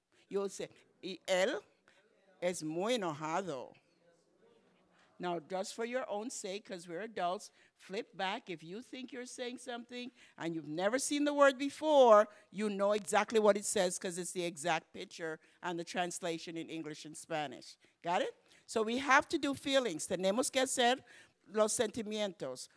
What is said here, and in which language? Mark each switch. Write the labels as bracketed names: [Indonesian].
[English] You'll say, [Spanish] él es muy enojado. [English] Now, just for your own sake, because we're adults, flip back. If you think you're saying something and you've never seen the word before, you know exactly what it says because it's the exact picture and the translation in English and Spanish. Got it? So we have to do feelings. [Spanish] Tenemos que hacer los sentimientos.